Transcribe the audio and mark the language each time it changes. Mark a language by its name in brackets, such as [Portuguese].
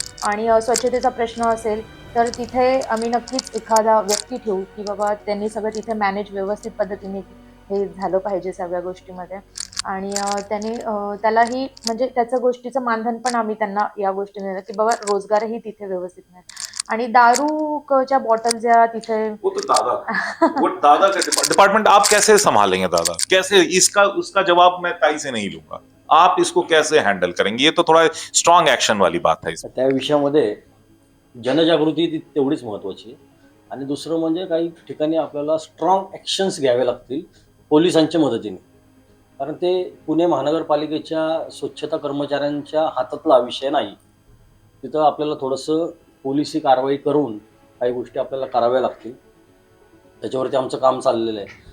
[Marathi] आणि स्वच्छतेचा प्रश्न असेल तर तिथे आम्ही नक्कीच एखादा व्यक्ती ठेवू की बाबा त्यांनी सगळं तिथे मॅनेज व्यवस्थित पद्धतीने हे झालं पाहिजे सगळ्या गोष्टीमध्ये, आणि त्यालाही म्हणजे त्याच्या गोष्टीचं मानधन पण आम्ही त्यांना या गोष्टीने की बाबा रोजगारही तिथे व्यवस्थित मिळेल। आणि दारूच्या बॉटल ज्या तिथे [Hindi] वो दादा का डिपार्टमेंट आप कैसे संभालेंगे दादा, कैसे, इसका उसका जवाब मैं ताई से नहीं लूंगा, आप इसको कैसे हैंडल करेंगे, ये तो थोड़ा स्ट्रॉन्ग एक्शन वाली बात है। [Marathi] त्या विषयामध्ये जनजागृती तेवढीच महत्त्वाची, आणि दुसरं म्हणजे काही ठिकाणी आपल्याला स्ट्रॉंग ॲक्शन्स घ्यावे लागतील पोलिसांच्या मदतीने, कारण ते पुणे महानगरपालिकेच्या स्वच्छता कर्मचाऱ्यांच्या हातातला विषय नाही। तिथं आपल्याला थोडंसं पोलिसी कारवाई करून काही गोष्टी आपल्याला कराव्या लागतील, त्याच्यावरती आमचं काम चाललेलं आहे।